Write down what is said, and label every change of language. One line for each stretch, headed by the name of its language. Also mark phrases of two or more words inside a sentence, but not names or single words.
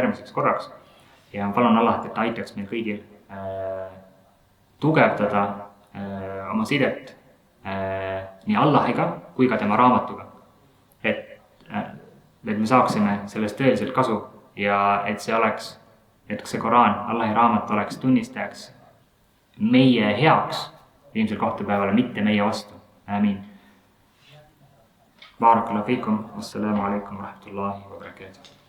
Estonian: järgmiseks korraks ja palun Allah, et ta aitaks meil kõigil tugevdada oma sidet nii Allahiga kui ka tema raamatuga, et me saaksime sellest tõeliselt kasu ja et see oleks, et see Koraan, Allahi raamat oleks tunnistajaks meie heaks viimsel kohtupäevale, mitte meie vastu. Amiin.
Arabic: بارك الله فيكم والسلام عليكم ورحمة الله وبركاته.